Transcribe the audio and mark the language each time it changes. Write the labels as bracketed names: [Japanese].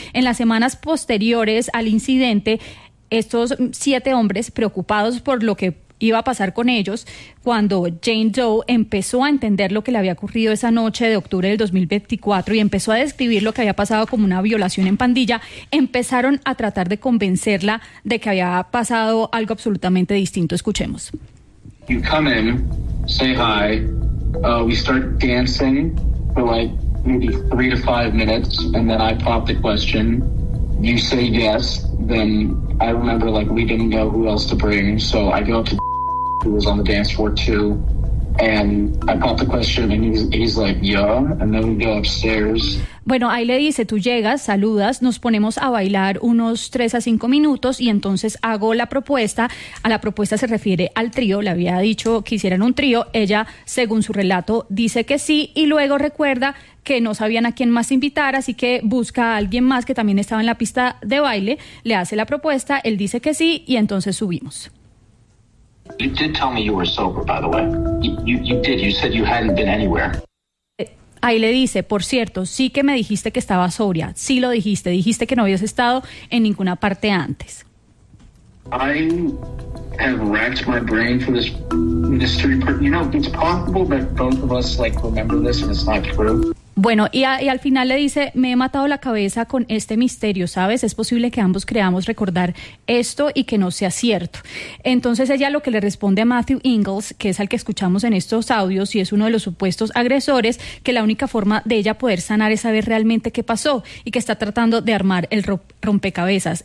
[Spanish] En las semanas posteriores al incidente, estos 7 hombres, preocupados por lo que iba a pasar con ellos, cuando Jane Doe empezó a entender lo que le había ocurrido esa noche de octubre del 2024 y empezó a describir lo que había pasado como una violación en pandilla, empezaron a tratar de convencerla de que había pasado algo absolutamente distinto. Escuchemos. [English] You come in, say hi, we start dancing for like maybe 3 to 5 minutes, and then I pop the question. You say yes, then I remember like we didn't know who else to bring, so I go up to who was on the dance floor too, and I pop the question, and he's like, yeah, and then we go upstairs. [Spanish] Bueno, ahí le dice, tú llegas, saludas, nos ponemos a bailar unos 3 a 5 minutos y entonces hago la propuesta. A la propuesta se refiere al trío, le había dicho que hicieran un trío. Ella, según su relato, dice que sí y luego recuerda que no sabían a quién más invitar, así que busca a alguien más que también estaba en la pista de baile, le hace la propuesta, él dice que sí y entonces subimos. [English] You did tell me you were sober, by the way. You said you hadn't been anywhere. [Spanish] Ahí le dice, por cierto, sí que me dijiste que estaba sobria. Sí lo dijiste. Dijiste que no habías estado en ninguna parte antes. [English] I have racked my brain for this mystery. You know, it's possible that both of us like remember this and it's not true. [Spanish] Bueno, y al final le dice, me he matado la cabeza con este misterio, ¿sabes? Es posible que ambos creamos recordar esto y que no sea cierto. Entonces ella lo que le responde a Matthew Ingalls, que es al que escuchamos en estos audios y es uno de los supuestos agresores, que la única forma de ella poder sanar es saber realmente qué pasó y que está tratando de armar el rompecabezas.